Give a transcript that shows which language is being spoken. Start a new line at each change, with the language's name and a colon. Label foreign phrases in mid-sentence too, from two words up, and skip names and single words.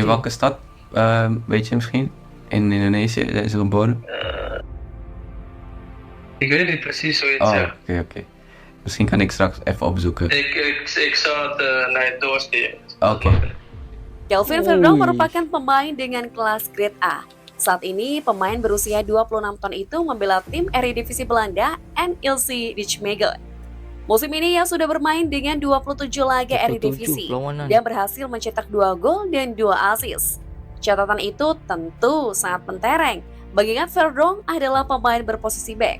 Dutch: je. welke stad, weet je misschien? In Indonesië is er geboren? Ik weet niet precies hoe je het Oh, zegt. oké. Misschien kan ik straks even opzoeken. Ik zou het naar je doorsturen. Oké.
Indonesian: Kelvin Verdonk merupakan pemain dengan kelas
English: grade A.
Indonesian: Saat ini, pemain berusia 26 tahun itu membela tim Eredivisie Belanda NEC Nijmegen. Musim ini ia sudah bermain dengan 27 laga 27 Eredivisie perlawanan. dan berhasil mencetak 2 gol dan 2 assist. Catatan itu tentu sangat mentereng, mengingat Verdonk adalah pemain berposisi back.